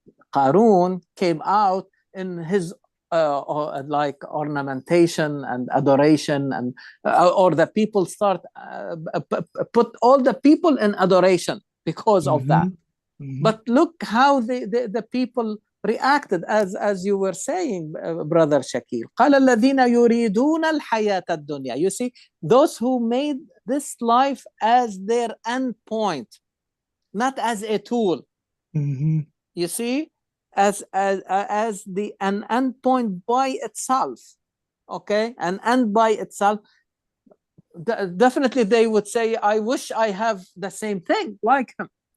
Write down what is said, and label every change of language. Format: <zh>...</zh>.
<en>Qarun came out in his like ornamentation and adoration, and or the people start put all the people in adoration because of that. But look how the people reacted, as you were saying, brother Shakil.</en> <ar>قال الذين يريدون الحياة الدنيا.</ar> <en>You see, those who made this life as their end point, not as a tool. You see, as an end point by itself. Okay, an end by itself. Definitely, they would say, "I wish I have the same thing like him."</en>